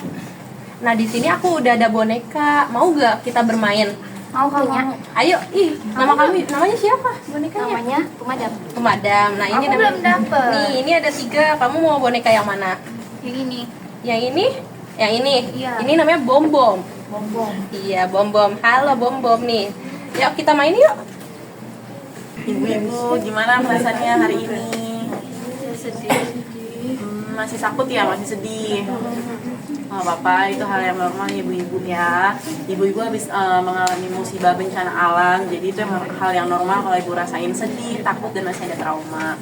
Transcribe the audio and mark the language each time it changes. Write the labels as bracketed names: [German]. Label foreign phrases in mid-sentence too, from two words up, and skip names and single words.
[Indonesian] Nah, di sini aku udah ada boneka. Mau gak kita bermain? Mau punya? Ayo, namanya siapa bonekanya? Namanya Pemadam. Pemadam. Nah, ini Aku belum dapet. Nih, ini ada 3. Kamu mau boneka yang mana? Yang ini. Yang ini? Yang ini? Iya. Ini namanya Bom Bom. Bom Bom. Iya, Bom Bom. Halo Bom Bom nih. Yuk kita main yuk. Ibu-ibu, gimana perasaannya hari ini? Sedih. Masih sakit ya, masih sedih. Oh, Bapak, itu hal yang normal ya ibu-ibu ya. Ibu-ibu habis mengalami musibah bencana alam, jadi itu hal yang normal kalau ibu rasain sedih, takut, dan masih ada trauma.